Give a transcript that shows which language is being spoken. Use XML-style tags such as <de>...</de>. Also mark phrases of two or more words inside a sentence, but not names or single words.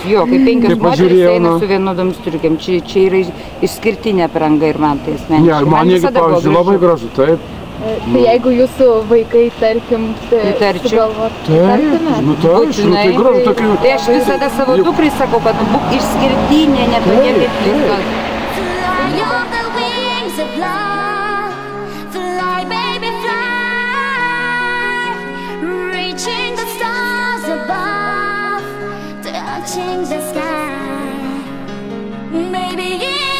<lt>Jo, kaip penkios moteris eina su vienodom striukėm. Čia yra išskirtinė apranga ir man tai asmeniškai. Ne, man jeigu, pavyzdžiui, labai gražu, taip. Tai jeigu jūsų vaikai, tarkim, sugalvotų, taip, nu tai gražu tokių. Tai aš visada savo dukrai sakau, kad būk išskirtinė, ne tokia kaip kitos.</lt> <en>Fly, baby, fly, reaching the stars above, touching the sky, baby.</en>